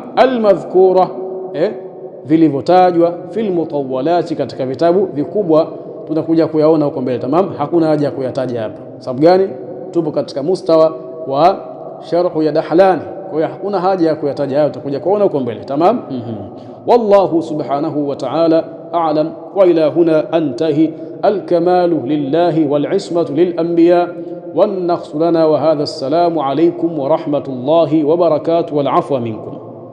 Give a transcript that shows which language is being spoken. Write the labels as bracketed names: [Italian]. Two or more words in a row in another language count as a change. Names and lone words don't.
[Swahili] Almadhkura, vilivyotajwa, [Arabic] في المطولات, [Swahili] katika vitabu vikubwa, tutakuja kuyaona huko mbele. Tamam, hakuna haja ya kuyataja hapa. Sababu gani? Tupo katika mustawa wa sharhu ya Dahlani, kwa hiyo hakuna haja ya kuyataja hayo, tutakuja kuona huko mbele. Tamam. [Arabic] والله سبحانه وتعالى أعلم، وإلى هنا أنتهي. الكمال لله والعصمة للأنبياء والنقص لنا، وهذا السلام عليكم ورحمة الله وبركاته والعفو منكم.